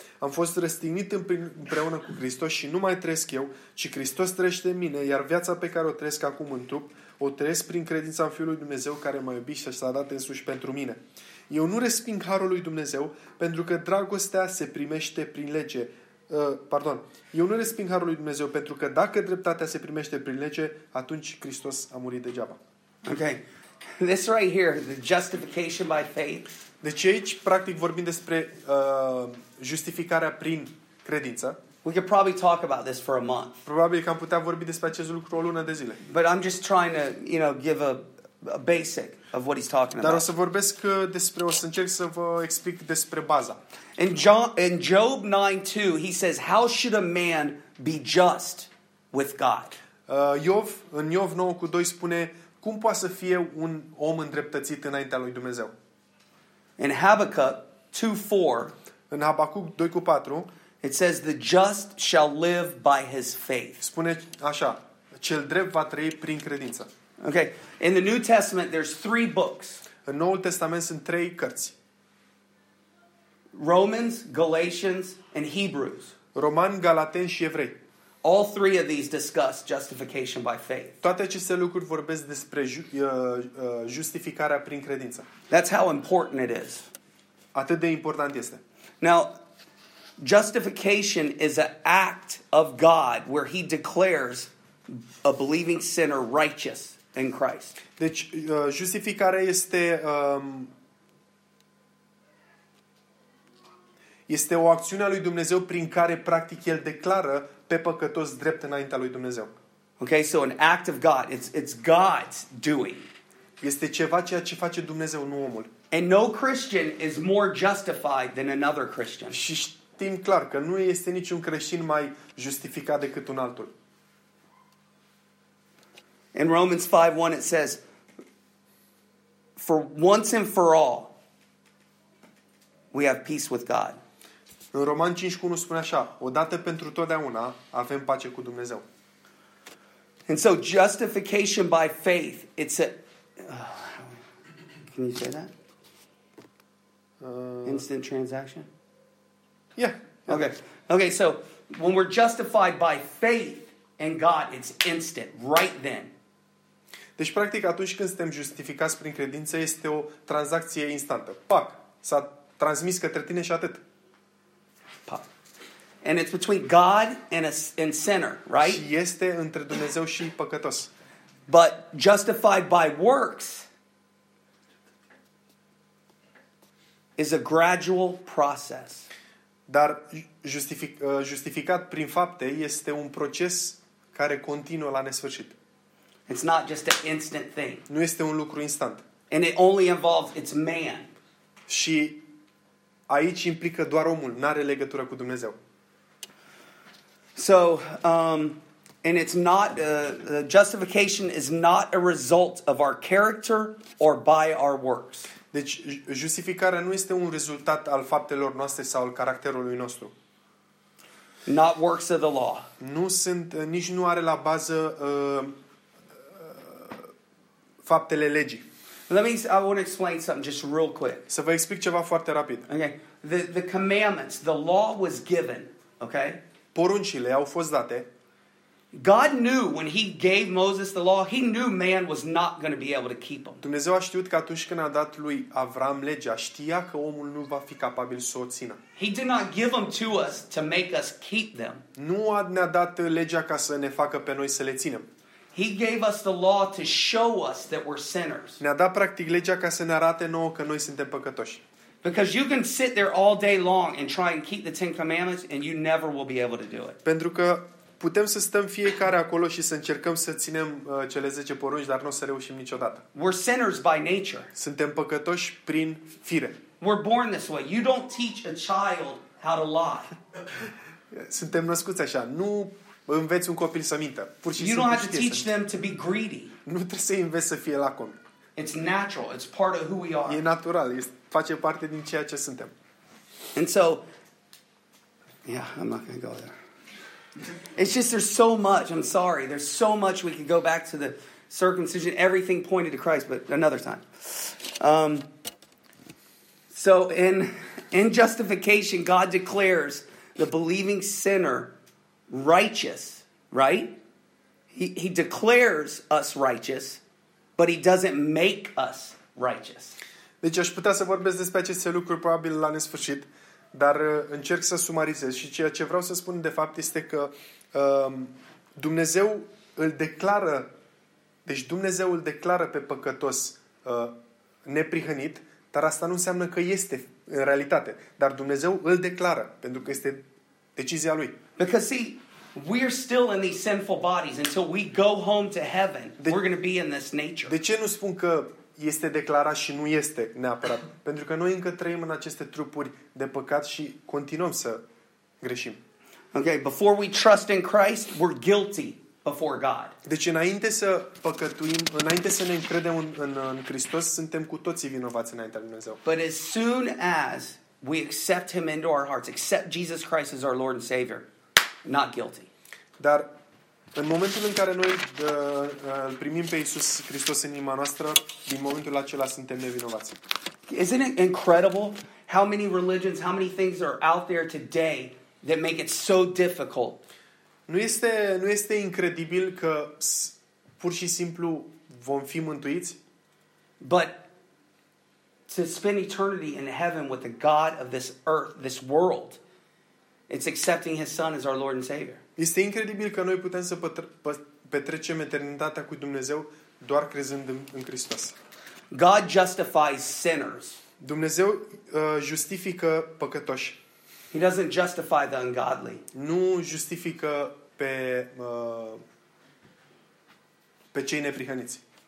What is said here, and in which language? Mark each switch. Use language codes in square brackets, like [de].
[ro] Am fost răstignit împreună cu Hristos și nu mai trăiesc eu, ci Hristos trăiește în mine, iar viața pe care o trăiesc acum în trup, o trăiesc prin credința în Fiul lui Dumnezeu care m-a iubit și s-a dat însuși pentru mine. Eu nu resping harul lui Dumnezeu, pentru că dragostea se primește prin lege. Eu nu resping harul lui Dumnezeu, pentru că dacă dreptatea se primește prin lege, atunci Hristos a murit degeaba. Ok. [en] This right here, the justification by faith. [ro] Deci aici, practic, vorbim despre justificarea prin credință. [en] We could probably talk about this for a month. [ro] Probabil că am putea vorbi despre acest lucru o lună de zile. [en] But I'm just trying to, you know, give a basic of what he's talking [ro] Dar Dar o să vorbesc despre, o să încerc să vă explic despre baza. [en] In Job 9:2, he says, how should a man be just with God? [ro] În Iov 9:2 spune, cum poate să fie un om îndreptățit înaintea lui Dumnezeu? [en] In Habakkuk 2:4, [ro] în Habacuc 2:4, [en] it says the just shall live by his faith. [ro] Spune așa: cel drept va trăi prin credință. [en] Okay. In the New Testament there's three books. [ro] În Noul Testament sunt trei cărți. [en] Romans, Galatians and Hebrews. [ro] Romani, Galateni și Evrei. [en] All three of these discuss justification by faith. [ro] Toate aceste lucruri vorbesc despre justificarea prin credință. [en] That's how important it is. [ro] Atât de important este. [en] Now, justification is an act of God where he declares a believing sinner righteous in Christ. [ro] Deci, justificarea este este o acțiune a lui Dumnezeu prin care practic el declară pe păcătos drept înaintea lui Dumnezeu. [en] Okay, so an act of God, it's God's doing. [ro] Este ceva ceea ce face Dumnezeu, nu omul. [en] And no Christian is more justified than another Christian. [ro] Și știm clar că nu este niciun creștin mai justificat decât un altul. [en] In Romans 5:1 it says, for once and for all we have peace with God. [ro] În Roman 5:1 spune așa: odată pentru totdeauna avem pace cu Dumnezeu. [en] And so justification by faith, it's a can you say that? Instant transaction? Yeah. Okay. Okay, so when we're justified by faith in God, it's instant, right then. [ro] Deci, practic, atunci când suntem justificați prin credință, este o tranzacție instantă. Pac! S-a transmis către tine și atât. Pac. [en] And it's between God and a sinner, right? [ro] Și este între Dumnezeu și păcătos. [en] But justified by works is a gradual process. [ro] Dar justificat prin fapte este un proces care continuă la nesfârșit. [en] It's not just an instant thing. [ro] Nu este un lucru instant. [en] And it only involves its man. [ro] Și aici implică doar omul, n-are legătură cu Dumnezeu. [en] So, and it's not justification is not a result of our character or by our works. [ro] Deci justificarea nu este un rezultat al faptelor noastre sau al caracterului nostru. [en] Not works of the law. [ro] Nu sunt, nici nu are la bază faptele legii. [en] I want to explain something just real quick. [ro] Să vă explic ceva foarte rapid. [en] Okay. The commandments, the law was given, okay? [ro] Poruncile au fost date. [en] God knew when he gave Moses the law, he knew man was not going to be able to keep them. [ro] Dumnezeu a știut că atunci când a dat lui Avram legea, știa că omul nu va fi capabil să o țină. [en] He did not give them to us to make us keep them. [ro] Nu ne-a dat legea ca să ne facă pe noi să le ținem. [en] He gave us the law to show us that we're sinners. [ro] Ne-a dat practic legea ca să ne arate nouă că noi suntem păcătoși. [en] Because you can sit there all day long and try and keep the Ten Commandments and you never will be able to do it. [ro] Pentru că putem să stăm fiecare acolo și să încercăm să ținem cele 10 porunci, dar nu o să reușim niciodată. [en] We're sinners by nature. [ro] Suntem păcătoși prin fire. [en] We're born this way. You don't teach a child how to lie. [ro] Suntem născuți așa. Nu înveți un copil să mintă. Pur și simplu. [en] You don't have to teach them to be greedy. [ro] Nu trebuie să-i înveți să fie lacom. [en] It's natural. It's part of who we are. [ro] E natural. Face parte din ceea ce suntem. [en] And so, yeah, I'm not going to go there. It's just there's so much. I'm sorry. There's so much we could go back to the circumcision. Everything pointed to Christ, but another time. So in justification, God declares the believing sinner righteous, right? He declares us righteous, but he doesn't make us righteous. [ro] Deci aș putea să vorbesc despre aceste lucruri probabil la nesfârșit. Dar încerc să sumarizez și ceea ce vreau să spun de fapt este că Dumnezeu îl declară, deci Dumnezeu îl declară pe păcătos neprihănit, dar asta nu înseamnă că este în realitate, dar Dumnezeu îl declară pentru că este decizia lui. [en] Because see, we are still in these sinful bodies until we go home to heaven. We're going to be in this nature. [ro] De ce nu spun că este declarat și nu este neapărat? Pentru că noi încă trăim în aceste trupuri de păcat și continuăm să greșim. [en] Okay, before we trust in Christ, we're guilty before God. [ro] Deci înainte să păcătuim, înainte să ne încredem în Hristos, suntem cu toții vinovați înaintea lui Dumnezeu. [en] But as soon as we accept him into our hearts, accept Jesus Christ as our Lord and Savior, not guilty. [ro] Dar în momentul în care noi îl primim pe Iisus Hristos în inima noastră, din momentul acela suntem nevinovați. [en] Isn't it incredible how many religions, how many things are out there today that make it so difficult? [ro] Nu este incredibil că pur și simplu vom fi mântuiți? [en] But to spend eternity in heaven with the God of this earth, this world, it's accepting his son as our Lord and Savior. [ro] Este incredibil că noi putem să petrecem eternitatea cu Dumnezeu doar crezând în Hristos. [en] God justifies sinners. [ro] Dumnezeu justifică păcătoși. [en] He doesn't justify the ungodly. [ro] Nu justifică pe cei neprihăniți.